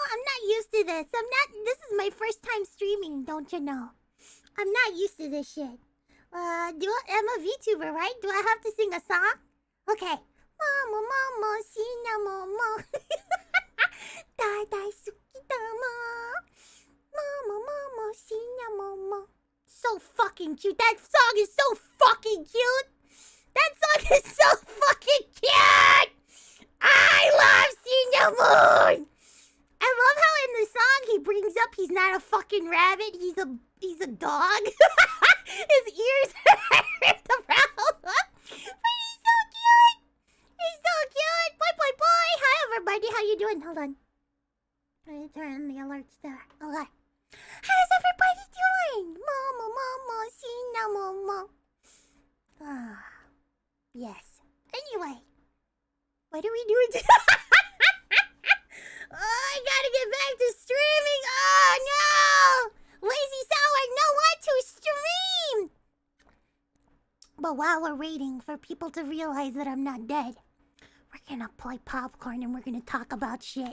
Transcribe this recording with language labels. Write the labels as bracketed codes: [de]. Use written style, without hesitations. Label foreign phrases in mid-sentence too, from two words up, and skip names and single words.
[en] I'm not used to this. This is my first time streaming, don't you know? I'm not used to this shit. I'm a VTuber, right? Do I have to sing a song? Okay. Mama, mama, sina mama. Dadai suki dama. Mama, mama, sina mama. So fucking cute. That song is so fucking cute. That song is so fucking cute. I love Senior Moon. I love how in the song he brings up he's not a fucking rabbit. He's a dog. His ears are ripped around. But he's so cute. He's so cute. Boy, boy, boy. Hi, everybody. How you doing? Hold on. I need to turn on the alerts there. Okay. How's everybody doing? Mama, mama, Sina mama. Ah, yes. Anyway. What are we doing today? Oh, I gotta get back to streaming. Oh, no. Lazy Sour, know what to stream. But while we're waiting for people to realize that I'm not dead, we're gonna play popcorn and we're gonna talk about shit.